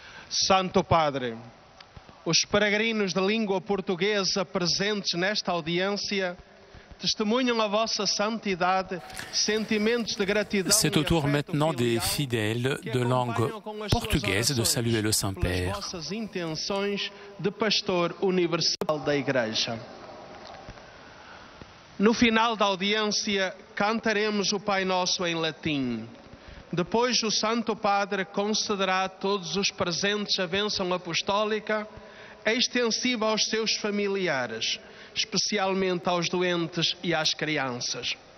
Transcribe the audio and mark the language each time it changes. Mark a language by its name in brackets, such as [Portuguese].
[Portuguese] Santo Padre, os peregrinos de língua portuguesa presentes nesta audiência testemunham a vossa santidade, sentimentos de gratidão. [French] C'est au tour maintenant des fidèles de langue portugaise de saluer le Saint-Père. [Portuguese] Vossas intenções de pastor universal da Igreja. No final da audiência, cantaremos o Pai Nosso em latim. Depois, o Santo Padre concederá a todos os presentes a bênção apostólica, extensiva aos seus familiares, especialmente aos doentes e às crianças.